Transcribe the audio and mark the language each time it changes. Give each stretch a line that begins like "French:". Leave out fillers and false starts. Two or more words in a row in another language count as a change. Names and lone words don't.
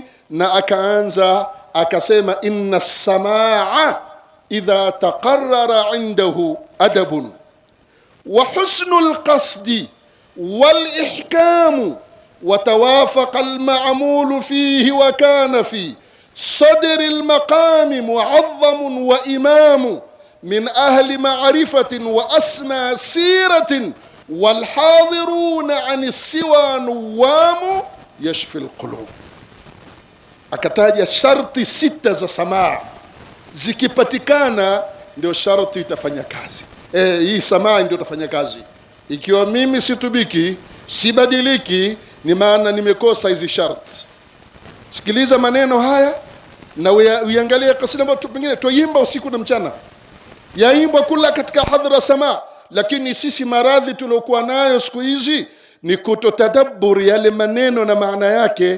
Swahili: Na akaanza akasema,
Arabic: إن السماع إذا تقرر عنده أدب وحسن القصد والإحكام وتوافق المأمول فيه وكان في صدر المقام معظم وإمام من أهل معرفة وأسنى سيرة والحاضرون عن السوى نوام يشفي القلوب.
Swahili: akataja sharti 6 za samaa, zikipatikana ndio sharti itafanya kazi. Hii samaa ndio itafanya kazi. Ikiwa mimi situbiki, sibadiliki, ni maana nimekosa hizi sharti. Sikiliza maneno haya na uangalie kasida ambayo pengine tuimba usiku na mchana, yaimbwa kula katika hadhara samaa, lakini sisi maradhi tuliokuwa nayo siku hizi ni kutotadabburi yale maneno na maana yake.